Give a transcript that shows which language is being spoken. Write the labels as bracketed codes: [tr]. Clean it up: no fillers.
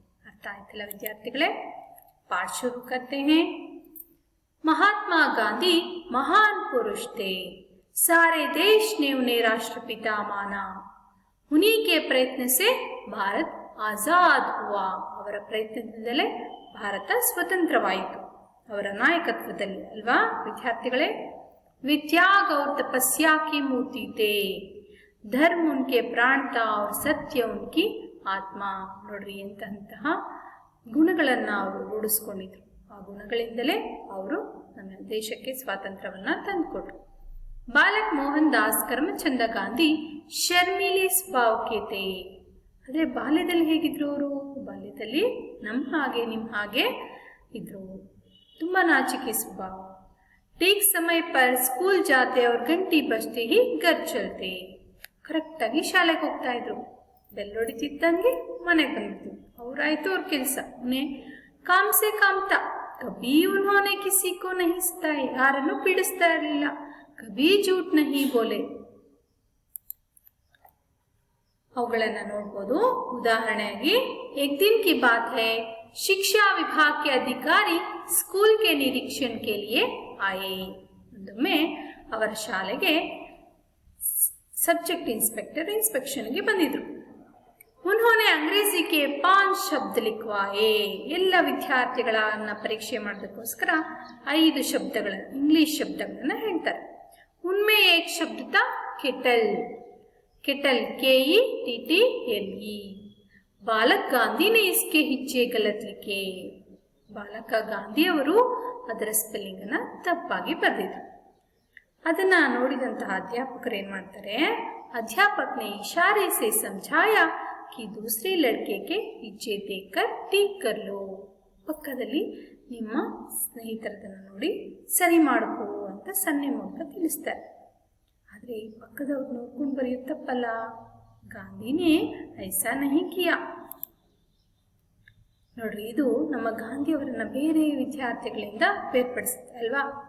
[hi] अर्थ [kn] आಯ್ತಲ್ಲ ವಿದ್ಯಾರ್ಥಿಗಳೇ? [hi] पाठ शुरू करते हैं. महात्मा गांधी महान पुरुष थे, सारे देश ने उन्हें राष्ट्रपिता माना. उन्हीं के प्रयत्न से भारत आजाद हुआ. [kn] ಅವರ ಪ್ರಯತ್ನದಿಂದಲೇ ಭಾರತ ಸ್ವತಂತ್ರವಾಯಿತು, ಅವರ ನಾಯಕತ್ವದಲ್ಲಿ ಅಲ್ವಾ ವಿದ್ಯಾರ್ಥಿಗಳೇ. [hi] वित्याग और तपस्या की मूर्ति थे, धर्म उनके प्राण था और सत्य उनकी ಆತ್ಮ. [kn] ನೋಡ್ರಿ, ಎಂತಹ ಗುಣಗಳನ್ನ ಅವರು ರೂಢಿಸ್ಕೊಂಡಿದ್ರು. ಆ ಗುಣಗಳಿಂದಲೇ ಅವರು ನಮ್ಮ ದೇಶಕ್ಕೆ ಸ್ವಾತಂತ್ರ್ಯವನ್ನ ತಂದುಕೊಟ್ರು. [hi] ಬಾಲಕ್ ಮೋಹನ್ ದಾಸ್ ಕರಮಚಂದ ಗಾಂಧಿ ಶರ್ಮಿಲಿ ಸ್ವಭಾವಕ್ಕೆ थे. [kn] ಆದರೆ ಬಾಲ್ಯದಲ್ಲಿ ಹೇಗಿದ್ರು ಅವರು? ಬಾಲ್ಯದಲ್ಲಿ ನಮ್ಮ ಹಾಗೆ ನಿಮ್ಮ ಹಾಗೆ ಇದ್ರು, ತುಂಬಾ ನಾಚಿಕೆ ಸ್ವಭಾವ. [hi] ठीक समय पर स्कूल जाते और घंटी बजते ही घर चलते. [kn] ಕರೆಕ್ಟ್ ಆಗಿ ಶಾಲೆಗೆ ಹೋಗ್ತಾ ಇದ್ರು, ಬೆಲ್ ಹೊಡಿತಿದ್ದಂಗೆ ಮನೆಗೆ ಬಂದ್ಬಿಡ್ತಿದ್ರು. ಅವ್ರಾಯ್ತು ಅವ್ರ ಕೆಲಸ. [hi] काम से काम था, कभी उन्होंने किसी को नहीं सताया, [kn] ಯಾರನ್ನು ಪೀಡಿಸ್ತಾ ಇರಲಿಲ್ಲ. [hi] कभी झूठ नहीं बोले. [kn] ಅವುಗಳನ್ನ ನೋಡ್ಬೋದು. ಉದಾಹರಣೆಯಾಗಿ, [hi] एक दिन की बात है, शिक्षा विभाग के अधिकारी स्कूल के निरीक्षण के लिए आए. [kn] ಒಂದೊಮ್ಮೆ ಅವರ ಶಾಲೆಗೆ ಸಬ್ಜೆಕ್ಟ್ ಇನ್ಸ್ಪೆಕ್ಟರ್ ಇನ್ಸ್ಪೆಕ್ಷನ್ಗೆ ಬಂದಿದ್ರು. [hi] उन्होंने अंग्रेजी के 5 शब्द लिखवाए. [kn] ಎಲ್ಲ ವಿದ್ಯಾರ್ಥಿಗಳನ್ನ ಪರೀಕ್ಷೆ ಮಾಡೋದಕ್ಕೋಸ್ಕರ 5 ಶಬ್ದಗಳ ಇಂಗ್ಲಿಷ್ ಶಬ್ದಗಳನ್ನ ಹೇಳ್ತಾರೆ. [hi] उनमें एक शब्द था केटल. Kettle, KETTLE. बालक गांधी ने इसके हिज्जे गलत लिखे. [kn] ಬಾಲಕ ಗಾಂಧಿ ಅವರು ಅದರ ಸ್ಪೆಲ್ಲಿಂಗ್ ಅನ್ನ ತಪ್ಪಾಗಿ ಬರೆದಿದ್ರು. ಅದನ್ನ ನೋಡಿದಂತಹ ಅಧ್ಯಾಪಕರು ಏನ್ ಮಾಡ್ತಾರೆ, [hi] अध्यापक ने इशारे से समझाया कि दूसरे लड़के के हिज्जे देखकर ठीक कर लो. [kn] ಪಕ್ಕದಲ್ಲಿ ನಿಮ್ಮ ಸ್ನೇಹಿತರದನ್ನು ನೋಡಿ ಸರಿ ಮಾಡ್ಕೋ ಅಂತ ಸನ್ನೆ ಮೂಲಕ ತಿಳಿಸ್ತಾರೆ. ಆದರೆ ಈ ಪಕ್ಕದವ್ರು ನೋಡ್ಕೊಂಡು ಬರೆಯೋದು ತಪ್ಪಲ್ಲ. [hi] ಗಾಂಧಿನೇ ಐಸಾ ನಹಿ ಕಿಯಾ. [kn] ನೋಡ್ರಿ, ಇದು ನಮ್ಮ ಗಾಂಧಿಯವರನ್ನ ಬೇರೆ ವಿದ್ಯಾರ್ಥಿಗಳಿಂದ ಬೇರ್ಪಡಿಸುತ್ತೆ ಅಲ್ವಾ.